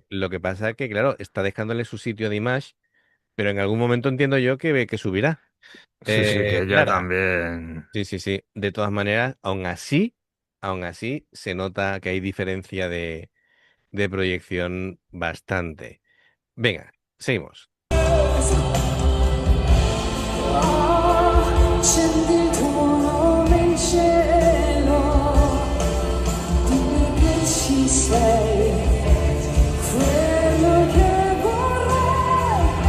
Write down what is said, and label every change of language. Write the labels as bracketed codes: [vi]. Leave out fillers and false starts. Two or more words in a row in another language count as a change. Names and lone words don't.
[es] Lo que pasa que, claro, está dejándole su sitio a Dimash, pero en algún momento entiendo yo que subirá. Sí, sí, que ella Lara, también. sí, sí, sí. De todas maneras, aún así. aún así se nota que hay diferencia de proyección bastante. Venga, seguimos. [it] scendi il tuo nome in cielo, dimmi che ci sei, quello che vorrei